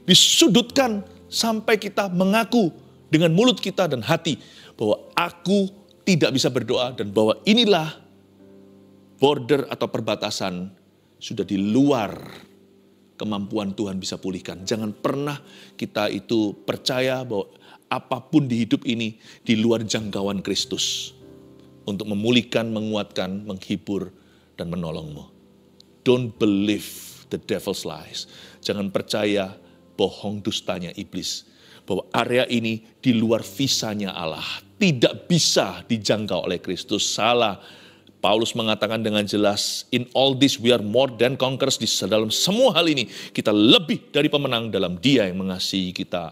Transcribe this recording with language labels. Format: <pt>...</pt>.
<id>Disudutkan sampai kita mengaku dengan mulut kita dan hati bahwa aku tidak bisa berdoa dan bahwa inilah border atau perbatasan sudah di luar kemampuan Tuhan bisa pulihkan. Jangan pernah kita itu percaya bahwa apapun di hidup ini di luar jangkauan Kristus untuk memulihkan, menguatkan, menghibur, dan menolongmu.</id> <en>Don't believe the devil's lies.</en> <id>Jangan percaya bohong dustanya iblis. Bahwa area ini di luar visanya Allah. Tidak bisa dijangkau oleh Kristus. Salah.</id> <en>Paulus</en> <id>mengatakan dengan jelas,</id> <en>in all this we are more than conquerors.</en> <id>Di dalam semua hal ini, kita lebih dari pemenang dalam Dia yang mengasihi kita.</id>